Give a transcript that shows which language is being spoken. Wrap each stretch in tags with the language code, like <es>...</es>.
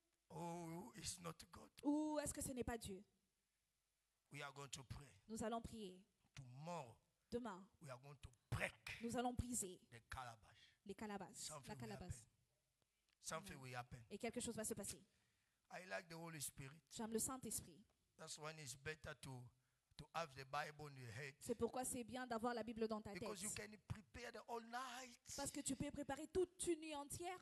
<en>Oh, it's not God.</en> <fr>ou est-ce que ce n'est pas Dieu?</fr> <en>We are going to pray.</en> <fr>Nous allons prier.</fr> <en>Tomorrow,</en> <fr>Demain,</fr> <en>we are going to break</en> <fr>nous allons briser</fr> <en>the calabash.</en> <fr>les calabasses,</fr> <en>Something</en> <fr>la</fr> <en>will</en> <fr>calabasse.</fr> <en>happen. Something will happen.</en> <fr>Et quelque chose va se passer.</fr> <en>I like the Holy Spirit.</en> <fr>J'aime le Saint-Esprit.</fr> <en>That's when it's better to have the Bible in your head.</en> <fr>C'est pourquoi c'est bien d'avoir la Bible dans ta tête.</fr> <en>Because you can prepare the all night.</en> <fr>Parce que tu peux préparer toute une nuit entière</fr>